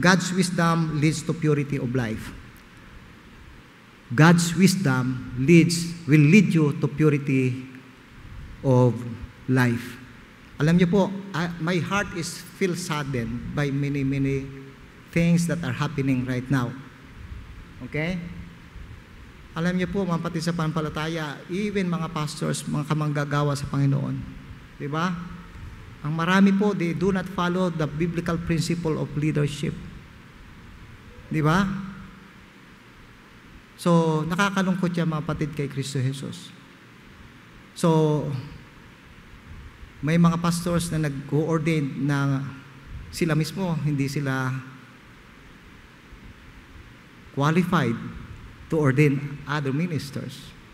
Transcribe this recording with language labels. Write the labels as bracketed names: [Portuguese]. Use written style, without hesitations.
[English] God's wisdom leads to purity of life. God's wisdom will lead you to purity of life. [Filipino] Alam niyo po, [English] my heart is feel saddened by many things that are happening right now. Okay? [Filipino] Alam niyo po, mga kapatid sa panampalataya, even mga pastors, mga kamanggagawa sa Panginoon, di ba? Ang marami po, [English] they do not follow the biblical principle of leadership. [Filipino] Di ba? So, nakakalungkot yan, mga kapatid, kay Kristo Jesus. So, may mga pastors na nag-ordain na sila mismo, hindi sila [English] qualified to ordain other ministers.